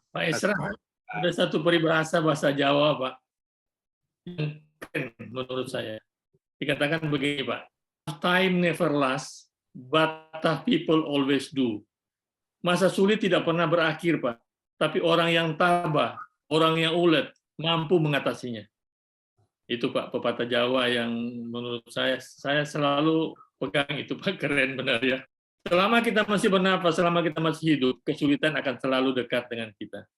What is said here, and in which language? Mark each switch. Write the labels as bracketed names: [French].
[Indonesian] Pak Esra, ada satu peribahasa bahasa Jawa, Pak, yang keren menurut saya. Dikatakan begini, Pak. [English] Time never lasts, but tough people always do. [Indonesian] Masa sulit tidak pernah berakhir, Pak. Tapi orang yang tabah, orang yang ulet, mampu mengatasinya. Itu Pak, pepatah Jawa yang menurut saya selalu pegang itu, Pak. Keren benar ya. Selama kita masih bernafas, selama kita masih hidup, kesulitan akan selalu dekat dengan kita.